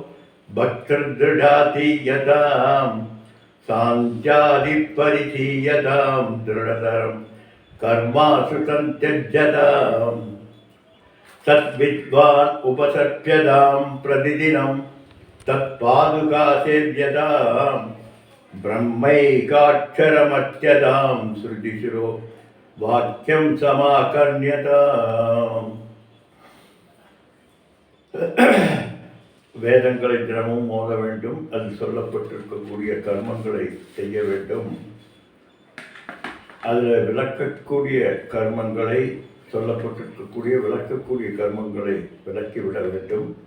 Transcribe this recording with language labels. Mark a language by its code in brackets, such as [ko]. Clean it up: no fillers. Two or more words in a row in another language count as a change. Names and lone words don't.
[sa] भक्तिर्दृढातीयताम् सान्त्यादिपरिधीयतां दृढतरं कर्मासु सन्त्यज्यतां सद्विद्वान् उपसर्प्यतां प्रतिदिनं तत्पादुकासेव्यतां ब्रह्मैकाक्षरमत्यतां श्रुतिशिरो वाक्यं समाकर्ण्यताम् [ta] வேதங்களை தினமும் ஓத வேண்டும். அதில் சொல்லப்பட்டிருக்கக்கூடிய கர்மங்களை செய்ய வேண்டும். அதில் விளக்கக்கூடிய கர்மங்களை சொல்லப்பட்டிருக்கக்கூடிய விளக்கக்கூடிய கர்மங்களை விளக்கிவிட வேண்டும்.